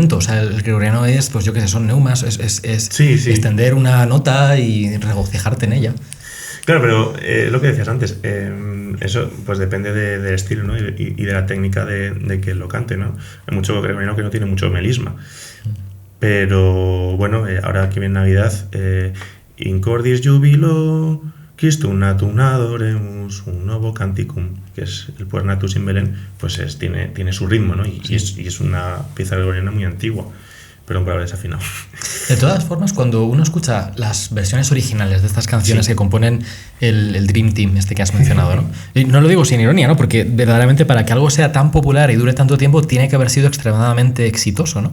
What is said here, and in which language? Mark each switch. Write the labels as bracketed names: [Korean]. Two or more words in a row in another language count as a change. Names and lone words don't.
[Spanish] O sea, el gregoriano es, pues yo qué sé, son neumas, es extender una nota y regocijarte en ella. Claro, pero lo que decías antes, eso pues depende del estilo, ¿no? y de la técnica de que lo cante, ¿no? Hay mucho gregoriano que no tiene mucho melisma. Pero bueno, ahora que viene Navidad, [Latin] In cordis jubilo, Christum natum adoremus, un novo canticum, [Spanish] que es el Puer Natus in Belén, pues tiene su ritmo, ¿no? Y es una pieza gregoriana muy antigua. Perdón por haber desafinado. De todas formas, cuando uno escucha las versiones originales de estas canciones que componen el Dream Team, que has mencionado, ¿no? Y no lo digo sin ironía, ¿no? Porque verdaderamente para que algo sea tan popular y dure tanto tiempo tiene que haber sido extremadamente exitoso, ¿no?